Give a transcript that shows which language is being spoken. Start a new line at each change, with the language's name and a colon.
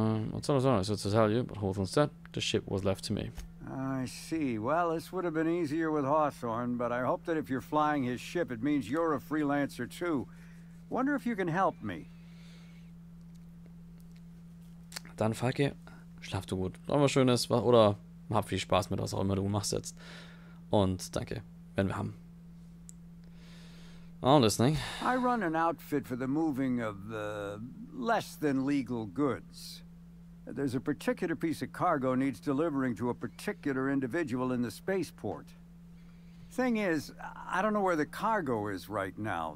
English: What's all I said to tell you, but Hawthorne said the ship was left to me. I see. Well, this would have been easier with Hawthorne, but I hope that if you're flying his ship, it means you're a freelancer too. Wonder if you can help me.
German: Dann, Falke, schlaf du gut. Noch was Schönes, oder hab viel Spaß mit was auch immer du machst jetzt. Und danke, wenn wir haben.
English: All listening. I run an outfit for the moving of less than legal goods. There's a particular piece of cargo needs delivering to a particular individual in the spaceport. Thing is, I don't know where the cargo is right now.